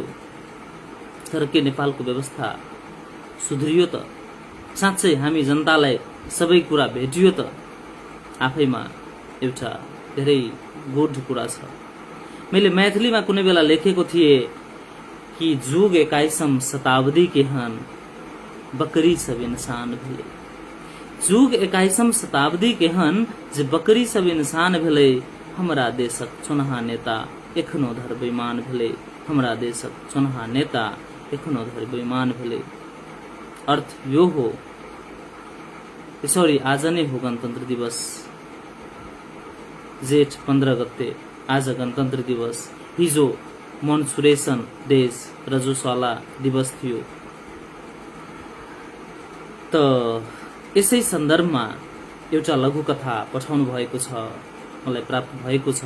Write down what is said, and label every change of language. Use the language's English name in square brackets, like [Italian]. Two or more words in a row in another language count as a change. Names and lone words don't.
[Nepali] तर के नेपालको व्यवस्था सुध्रियो त? साँच्चै हामी जनतालाई सबै कुरा भेटियो त? आफैमा एउटा धेरै गुड कुरा छ। मैले मैथिलीमा कुनै बेला लेखेको थिए [Maithili] कि जुग 21 शताब्दी के हन बकरी सब इंसान भेले। जुग 21 शताब्दी के हन जे बकरी सब इंसान भेले। हमरा देशक चुनहा नेता एखनो धर्मैमान भेले। हमरा देशक चुनहा नेता एखनो धर्मैमान भेले। [Nepali] अर्थ यो हो, सरी आज नै हो गणतन्त्र दिवस, जेठ 15 गते आज गणतन्त्र दिवस। हिजो [English] menstruation days [Nepali] रजस्वाला दिवस थियो। त यसै सन्दर्भमा एउटा लघु कथा पठाउनु भएको छ, मलाई प्राप्त भएको छ।